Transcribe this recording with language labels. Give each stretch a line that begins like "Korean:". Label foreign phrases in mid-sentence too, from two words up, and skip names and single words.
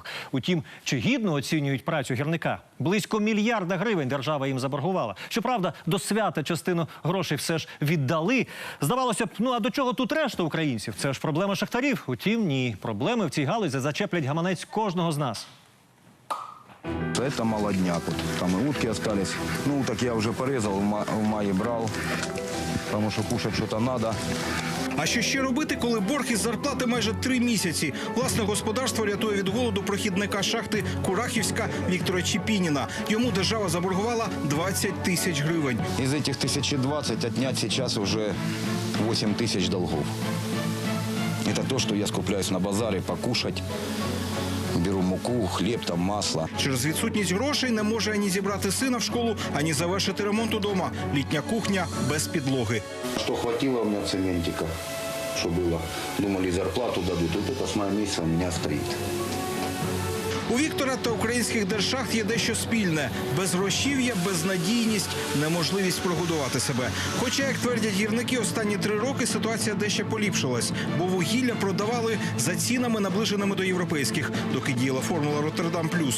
Ukrainian: Утім, чи гідно оцінюють працю гірника? Близько $1 мільярда держава їм заборгувала. Щоправда, до свята частину грошей все ж віддали. Здавалося б, а до чого тут решта українців? Це ж проблема шахтарів. Утім, ні. Проблеми в цій галузі зачеплять гаманець кожного з нас.
Russian: Это молодняк. Вот там и утки остались. Ну, так я уже порезал, в мае брал, потому что кушать что-то надо.
Ukrainian: А що ще робити, коли борг із зарплати майже 3 місяці? Власне господарство рятує від голоду прохідника шахти Курахівська Віктора Чепініна. Йому держава заборгувала 20 тисяч гривень.
Russian: Из этих 1020 отнять сейчас уже 8 тысяч долгов. Это то, что я скупляюсь на базаре покушать. Беру муку,
Ukrainian: хліб, там, масло. Через відсутність грошей не може ані зібрати сина в школу, ані завершити ремонт удома. Літня кухня без підлоги.
Russian: Что хватило у меня цементика, что было. Думали, зарплату дадут. Вот это с мая месяца у меня стоит.
Ukrainian: У Віктора та українських держшахт є дещо спільне. Безгрошів'я, безнадійність, неможливість прогодувати себе. Хоча, як твердять гірники, останні 3 роки ситуація дещо поліпшилась, бо вугілля продавали за цінами, наближеними до європейських, доки діяла формула «Роттердам плюс».